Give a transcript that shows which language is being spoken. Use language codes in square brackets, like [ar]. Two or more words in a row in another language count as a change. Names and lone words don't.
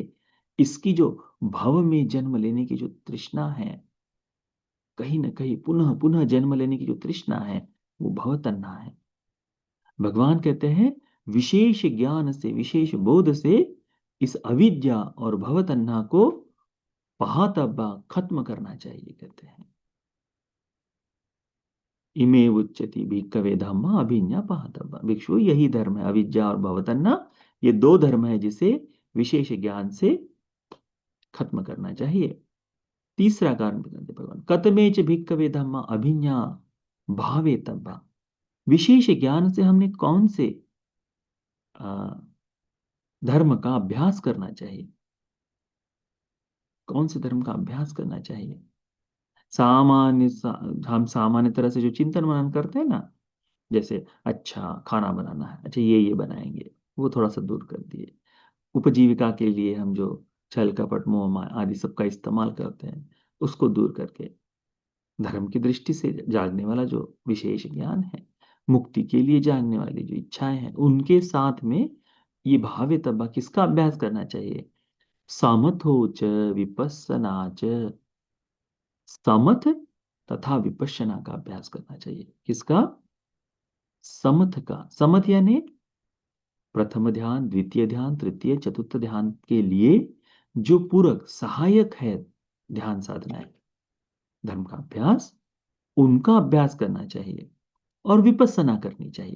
[hi] इसकी जो भव में जन्म लेने की जो तृष्णा है, कहीं न कहीं पुनः पुनः जन्म लेने की जो तृष्णा है, वो भव तन्ना है। भगवान कहते हैं विशेष ज्ञान से, विशेष बोध से इस अविद्या और भव तन्ना को पहातब्बा, खत्म करना चाहिए, कहते हैं। [pi] इमे उच्यति भिक्खवे धम्मा अभिज्ञा पहातब्बा। [hi] भिक्षु, यही धर्म है, अविद्या और भवतन्ना। ये दो धर्म है जिसे विशेष ज्ञान से खत्म करना चाहिए। तीसरा कारण बताते भगवान, [pi] कतमेच भिक्खवे धम्मा अभिज्ञा भावे तब्बा। [hi] विशेष ज्ञान से हमने कौन से आ, धर्म का अभ्यास करना चाहिए? कौन से धर्म का अभ्यास करना चाहिए? सामान्य हम सामान्य तरह से जो चिंतन मनन करते हैं ना, जैसे अच्छा खाना बनाना है, अच्छा ये बनाएंगे, वो थोड़ा सा दूर कर दिए। उपजीविका के लिए हम जो छल कपट मोह माया आदि सबका इस्तेमाल करते हैं, उसको दूर करके धर्म की दृष्टि से जागने वाला जो विशेष ज्ञान है, मुक्ति के लिए जानने वाली जो इच्छाएं हैं, उनके साथ में ये भावे तब्बा किसका अभ्यास करना चाहिए? [pi] समथो च विपस्सना च। [hi] समथ तथा विपश्यना का अभ्यास करना चाहिए। किसका? समथ का। समथ यानी प्रथम ध्यान, द्वितीय ध्यान, तृतीय चतुर्थ ध्यान के लिए जो पूरक सहायक है ध्यान साधना है, धर्म का अभ्यास, उनका अभ्यास करना चाहिए और विपස්සना करनी चाहिए।